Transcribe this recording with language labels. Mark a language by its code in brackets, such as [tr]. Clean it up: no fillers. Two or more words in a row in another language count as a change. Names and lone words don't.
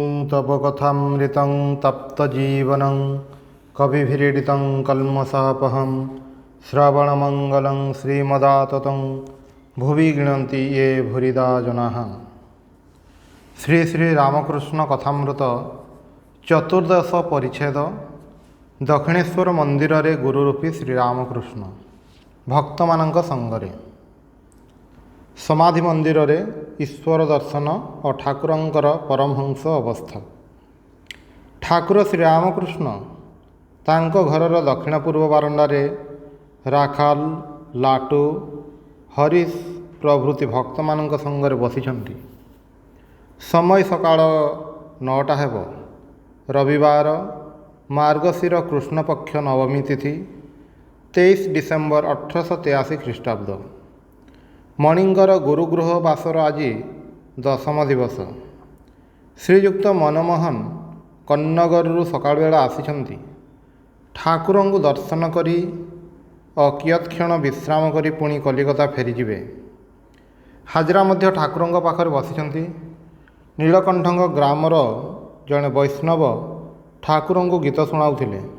[sa] तव कथामृतं तप्तजीवनं कविभिरीडितं कल्मषापहं श्रवणमङ्गलं श्रीमदाततं भुवि गृह्णन्ति ये भूरिदा जनाः। [or] ଶ୍ରୀ ଶ୍ରୀ ରାମକୃଷ୍ଣ କଥାମୃତ ଚତୁର୍ଦ୍ଦଶ ପରିଚ୍ଛେଦ ଦକ୍ଷିଣେଶ୍ୱର ମନ୍ଦିର ରେ ଗୁରୁରୂପୀ ଶ୍ରୀରାମକୃଷ୍ଣ ଭକ୍ତ ମାନଙ୍କ ସଙ୍ଗରେ ସମାଧି ମନ୍ଦିର ରେ ଈଶ୍ୱର ଦର୍ଶନ ଓ ଠାକୁରଙ୍କର ପରମହଂସ ଅବସ୍ଥା। ଠାକୁର ଶ୍ରୀରାମକୃଷ୍ଣ ତାଙ୍କ ଘରର ଦକ୍ଷିଣ ପୂର୍ବ ବାରଣ୍ଡାରେ ରାଖାଲ ଲାଟୁ ହରୀଶ ପ୍ରଭୃତି ଭକ୍ତ ମାନଙ୍କ ସଙ୍ଗରେ ବସିଛନ୍ତି। ସମୟ ସକାଳ 9ଟା ହେବ। ରବିବାର ମାର୍ଗଶୀର କୃଷ୍ଣପକ୍ଷ ନବମୀ ତିଥି 23 ଡିସେମ୍ବର 1883 ଖ୍ରୀଷ୍ଟାବ୍ଦ। ମଣିଙ୍କର ଗୁରୁଗୃହ ବାସର ଆଜି ଦଶମ ଦିବସ। ଶ୍ରୀଯୁକ୍ତ ମନମୋହନ କନ୍ନଗରୁ ସକାଳ ବେଳା ଆସିଛନ୍ତି। ଠାକୁରଙ୍କୁ ଦର୍ଶନ କରି ଅକିୟତ୍କ୍ଷଣ ବିଶ୍ରାମ କରି ପୁଣି କଲିକତା ଫେରିଯିବେ। ହାଜରା ମଧ୍ୟ ଠାକୁରଙ୍କ ପାଖରେ ବସିଛନ୍ତି। ନୀଳକଣ୍ଠଙ୍କ ଗ୍ରାମର ଜଡ଼େ ବୈଷ୍ଣବ ଠାକୁରଙ୍କୁ ଗୀତ ଶୁଣାଉଥିଲେ।